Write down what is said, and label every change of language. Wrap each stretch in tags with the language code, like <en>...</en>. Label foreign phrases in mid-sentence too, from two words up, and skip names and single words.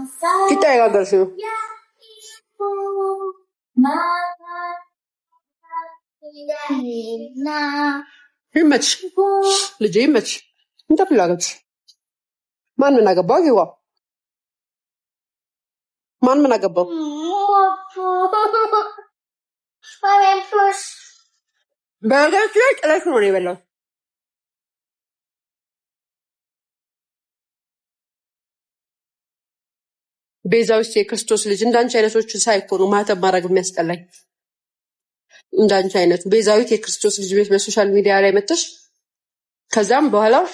<id>kita yang agak sih. Mama tidak enak.</id> <am>Image, ልጄ image. እንደ ፍላጎት ማን ምን አገባው? ይዋ ማን ምን አገባው? በጋች ላይ ጥለሽ ነው የበላው። ቤዛዊት የክርስቶስ ልጅ እንዳንቺ አይነቶችን ሳይኮኑ ማተብ ማድረግ የሚያስጠላኝ እንዳንቺ አይነቱ ቤዛዊት የክርስቶስ ልጅ ቤት በሶሻል ሚዲያ ላይ መጥተሽ ከዛም በኋላ</am>